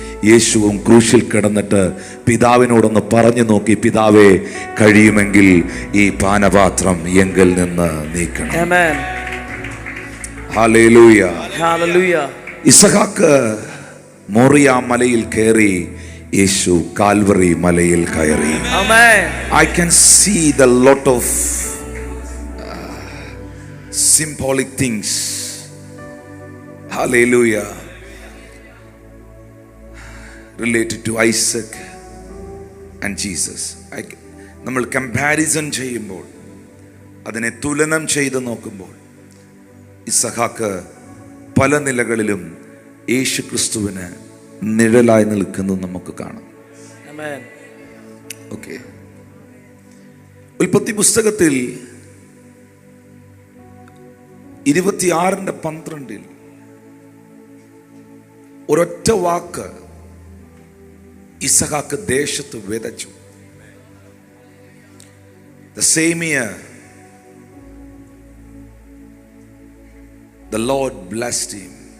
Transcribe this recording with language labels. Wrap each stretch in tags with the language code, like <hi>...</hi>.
<ml>യേശുവും ക്രൂശിൽ കിടന്നിട്ട് പിതാവിനോടൊന്ന് പറഞ്ഞു നോക്കി, പിതാവേ, കഴിയുമെങ്കിൽ ഈ പാനപാത്രം എങ്കിൽ നിന്ന് നീക്കണം. Hallelujah, hallelujah. ഇസഹാക്ക് മോറിയ മലയിൽ കയറി, യേശു കാൽവറി മലയിൽ കയറി.</ml> <en>I can see the lot of symbolic things. Hallelujah. Related to Isaac and Jesus.</en> <ml>നമ്മൾ കമ്പാരിസൺ ചെയ്യുമ്പോൾ, അതിനെ തുലനം ചെയ്ത് നോക്കുമ്പോൾ, ഇസഹാക്ക് പല നിലകളിലും യേശു ക്രിസ്തുവിന് നിഴലായി നിൽക്കുന്നത് നമുക്ക് കാണാം. ഓക്കെ. ഉൽപ്പത്തി പുസ്തകത്തിൽ 26:12 ഒരൊറ്റ വാക്ക് ഇസഹാക്ക് ദേശത്ത് വിതച്ചു.</ml> <en>The same year the Lord blessed him.</en>